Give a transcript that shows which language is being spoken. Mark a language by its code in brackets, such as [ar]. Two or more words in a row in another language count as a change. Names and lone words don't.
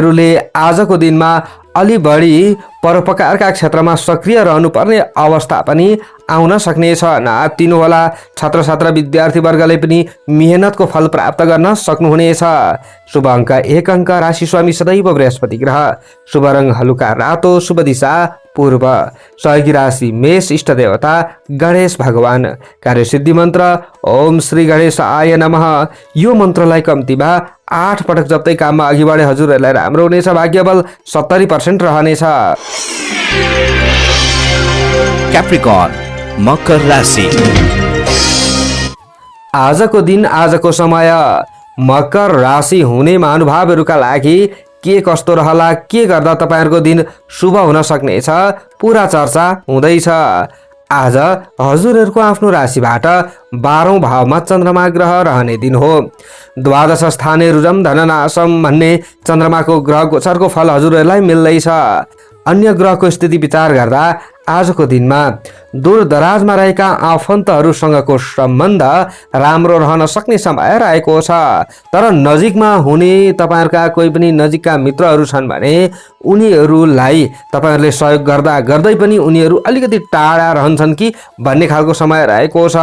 [ne] तपाईँहरूले आजको दिनमा अलि बढी परोपकारका क्षेत्रमा सक्रिय रहनुपर्ने अवस्था पनि आउन सक्नेछ। नआत्तिनुहोला, छात्र छात्रा विद्यार्थीवर्गले पनि मेहनतको फल प्राप्त गर्न सक्नुहुनेछ। शुभ अङ्क 1 अङ्क, राशि स्वामी सदैव बृहस्पति ग्रह, शुभ रङ हलुका रातो, शुभ दिशा पूर्व, सहयोगी राशि मेष, इष्ट देवता गणेश भगवान, कार्यसिद्धि मन्त्र [sa] ओम श्री गणेशाय नमः। [ne] यो मन्त्रलाई कम्तीमा 8 पटक जप्दै काममा अघि बढे हजुरहरूलाई राम्रो हुनेछ। भाग्यबल 70% रहनेछ। Capricorn, मकर राशि। आजको दिन, आजको समय मकर राशि हुने महानुभावहरूका लागि के कस्तो रहला, के गर्दा तपाईँहरूको दिन शुभ हुन सक्नेछ, पुरा चर्चा हुँदैछ। आज हजुरहरूको आफ्नो राशिबाट 12औं भावमा चन्द्रमा ग्रह रहने दिन हो। [sa] द्वादश स्थाने रुजम धननाशम [ne] भन्ने चन्द्रमाको ग्रह गोचरको फल हजुरहरूलाई मिल्दैछ। अन्य ग्रहको स्थिति विचार गर्दा आजको दिनमा दूरदराजमा रहेका आफन्तहरूसँगको सम्बन्ध राम्रो रहन सक्ने समय रहेको छ। तर नजिकमा हुने तपाईँहरूका कोही पनि नजिकका मित्रहरू छन् भने उनीहरूलाई तपाईँहरूले सहयोग गर्दा गर्दै पनि उनीहरू अलिकति टाढा रहन्छन् कि भन्ने खालको समय रहेको छ।